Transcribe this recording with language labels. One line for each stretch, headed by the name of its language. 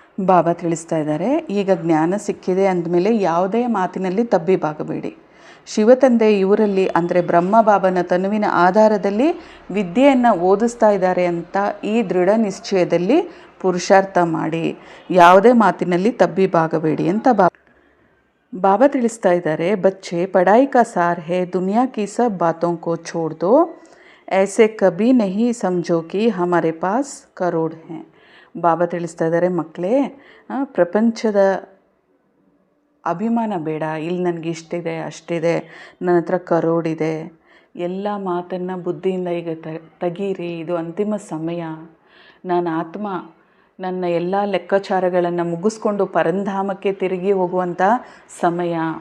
Kannada: ಬಾಬಾ ತಿಳಿಸ್ತಾ ಇದ್ದಾರೆ, ಈಗ ಜ್ಞಾನ ಸಿಕ್ಕಿದೆ ಅಂದಮೇಲೆ ಯಾವುದೇ ಮಾತಿನಲ್ಲಿ ತಬ್ಬಿಬಾಗಬೇಡಿ. ಶಿವತಂದೆ ಇವರಲ್ಲಿ ಅಂದರೆ ಬ್ರಹ್ಮ ಬಾಬನ ತನುವಿನ ಆಧಾರದಲ್ಲಿ ವಿದ್ಯೆಯನ್ನು ಓದಿಸ್ತಾ ಇದ್ದಾರೆ ಅಂತ ಈ ದೃಢ ನಿಶ್ಚಯದಲ್ಲಿ ಪುರುಷಾರ್ಥ ಮಾಡಿ, ಯಾವುದೇ ಮಾತಿನಲ್ಲಿ ತಬ್ಬಿಬಾಗಬೇಡಿ ಅಂತ बाबा ತಿಳಿಸ್ತಾ ಇದ್ದಾರೆ.
Hindi: बच्चे पढ़ाई का सार है, दुनिया की सब बातों को छोड़ दो, ऐसे कभी नहीं समझो कि हमारे पास करोड़ हैं.
Kannada: ಬಾಬಾ ತಿಳಿಸ್ತಾ ಇದ್ದಾರೆ, ಮಕ್ಕಳೇ ಪ್ರಪಂಚದ ಅಭಿಮಾನ ಬೇಡ, ಇಲ್ಲಿ ನನಗೆ ಇಷ್ಟಿದೆ ಅಷ್ಟಿದೆ, ನನ್ನ ಹತ್ರ ಕರೋಡಿದೆ, ಎಲ್ಲ ಮಾತನ್ನು ಬುದ್ಧಿಯಿಂದ ಈಗ ತೆಗೀರಿ. ಇದು ಅಂತಿಮ ಸಮಯ. ನಾನು ಆತ್ಮ ನನ್ನ ಎಲ್ಲ ಲೆಕ್ಕಾಚಾರಗಳನ್ನು ಮುಗಿಸ್ಕೊಂಡು ಪರಂಧಾಮಕ್ಕೆ ತಿರುಗಿ ಹೋಗುವಂಥ ಸಮಯ.